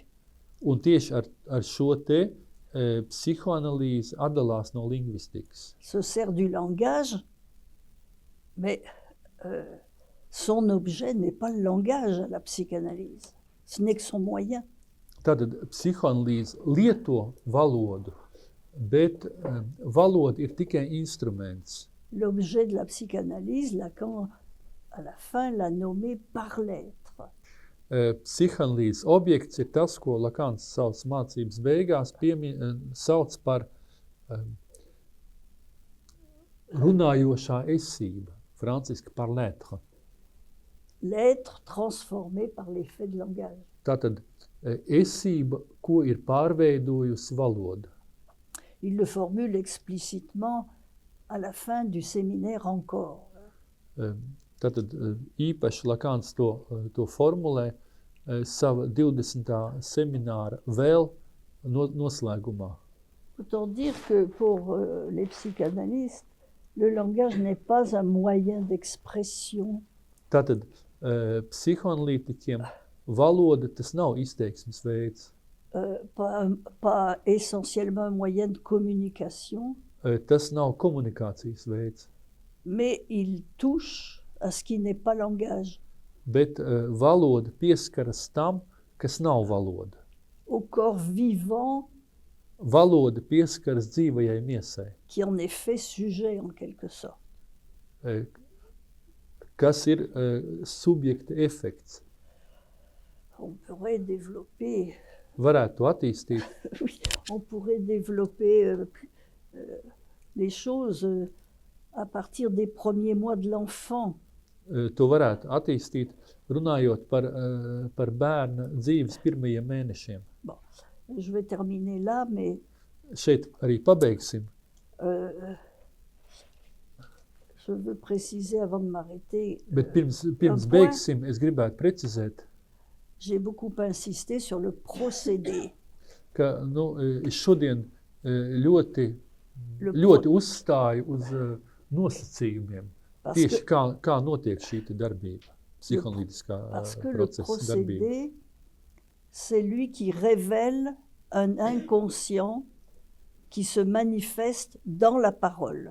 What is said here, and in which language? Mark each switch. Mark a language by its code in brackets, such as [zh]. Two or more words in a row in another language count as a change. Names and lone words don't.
[lv] Un tieši ar šo te psihoanalīze atdalās no lingvistikas. [fr] Se sert du langage, mais son objet n'est pas le langage à la psychanalyse. Ce n'est que son moyen. [lv] Tātad psihoanalīze lieto valodu, bet valoda ir tikai instruments. [fr] L'objet de la psychanalyse, Lacan, à la fin, l'a nommé par l'être. [lv] Psihoanalīzes objekts ir tas, ko Lakans savas mācības beigās sauc par runājošā esība, franciski [fr] par l'être. L'être transformé par l'effet de langage. [lv] Tātad esība, ko ir pārveidojusi valoda. [fr] Il le formule explicitement à la fin du séminaire encore. [lv] Tātad īpaši Lakans to formulē sava 20. semināra vēl noslēgumā. [fr] Autant dire que pour les psychanalystes, le langage n'est pas un moyen d'expression. [lv] Tātad psihoanalītiķiem valoda tas nav izteiksmes veids. [fr] Pas essentiellement un moyen de communication, [lv] Tas nav komunikācijas veids. [fr] mais il touche à ce qui n'est pas langage, [lv] Bet valoda pieskaras tam, kas nav valoda. [fr] au corps vivant [lv] Valoda pieskaras dzīvajai miesai, [fr] qui en est fait sujet en quelque sorte. [lv] kas ir subjekta efekts. [fr] On pourrait développer, [lv] Varētu attīstīt, [fr] oui, on pourrait développer les choses à partir des premiers mois de l'enfant. [lv] to varētu attīstīt, runājot par bērna dzīves pirmajiem mēnešiem. [fr] Bon, je vais terminer là, mais [lv] Šeit arī pabeigsim. [fr] je veux préciser avant de m'arrêter. [lv] Bet pirms un beigsim, es gribētu precizēt, [fr] J'ai beaucoup insisté sur le procédé. [lv] ka es šodien ļoti [fr] Le [lv] uzstāju uz nosacījumiem. [fr] Parce [lv] Tieši [fr] que, [lv] kā notiek šī te darbība, psihoanalītiskā [fr] parce que le [lv] procesa darbība. [fr] procédé, c'est lui qui révèle un inconscient qui se manifeste dans la parole.